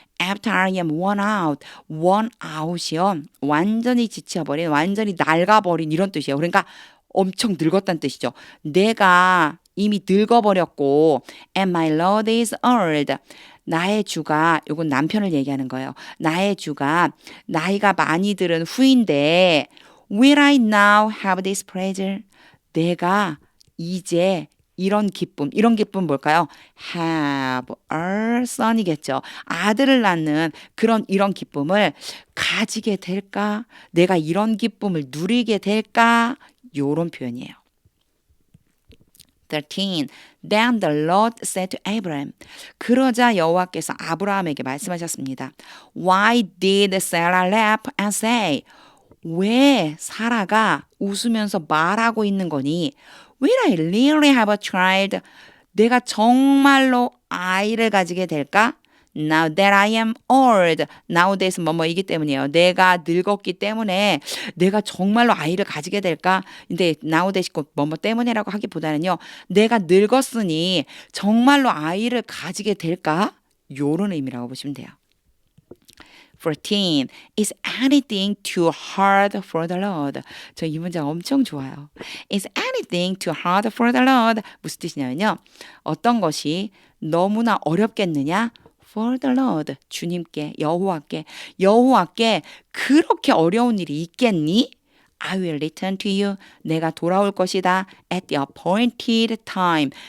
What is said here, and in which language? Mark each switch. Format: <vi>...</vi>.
<en>After I am worn out이요.</en> <ko>완전히 지쳐버린, 완전히 낡아버린 이런 뜻이에요. 그러니까 엄청 늙었다는 뜻이죠. 내가 이미 늙어버렸고</ko> <en>and my Lord is old.</en> <ko>나의 주가, 요건 남편을 얘기하는 거예요. 나의 주가 나이가 많이 들은 후인데</ko> <en>will I now have this pleasure?</en> <ko>내가 이제 이런 기쁨 뭘까요?</ko> <en>have a son이겠죠.</en> <ko>아들을 낳는 이런 기쁨을 가지게 될까? 내가 이런 기쁨을 누리게 될까? 요런 표현이에요. 13.</ko> <en>Then the Lord said to Abraham.</en> <ko>그러자 여호와께서 아브라함에게 말씀하셨습니다.</ko> <en>Why did Sarah laugh and say?</en> <ko>왜 사라가 웃으면서 말하고 있는 거니?</ko> <en>Will I really have a child?</en> <ko>내가 정말로 아이를 가지게 될까?</ko> <en>Now that I am old.</en> <ko>Now that은 뭐뭐이기 때문이에요. 내가 늙었기 때문에 내가 정말로 아이를 가지게 될까? 근데 now that이 꼭 뭐뭐 때문에라고 하기보다는요. 내가 늙었으니 정말로 아이를 가지게 될까? 요런 의미라고 보시면 돼요. 14.</ko> <en>Is anything too hard for the Lord?</en> <ko>저 이 문장 엄청 좋아요.</ko> <en>Is anything too hard for the Lord?</en> <ko>무슨 뜻이냐면요. 어떤 것이 너무나 어렵겠느냐?</ko> <en>For the Lord.</en> <ko>주님께, 여호와께 그렇게 어려운 일이 있겠니?</ko> <en>I will return to you.</en> <ko>내가 돌아올 것이다.</ko> <en>At the appointed time.</en>